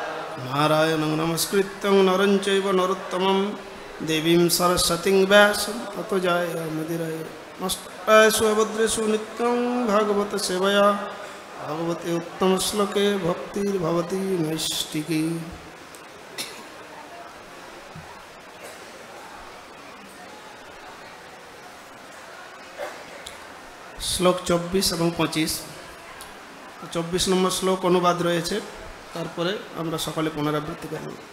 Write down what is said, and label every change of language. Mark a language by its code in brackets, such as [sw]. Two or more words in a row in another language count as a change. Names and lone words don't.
[sa] नारायणं नमस्कृत्यं नरं चैव नरोत्तमं देवीं सरस्वतीं व्यासं ततो जयमुदीरये नमस्तेषु अभद्रेषु नित्यं भागवत सेवया भगवते उत्तम श्लोके भक्तिर्भवति नैष्टिकी। [bn] শ্লোক 24 এবং 25। 24 নম্বর শ্লোক অনুবাদ রয়েছে, তারপরে আমরা সকলে পুনরাবৃত্তি করব।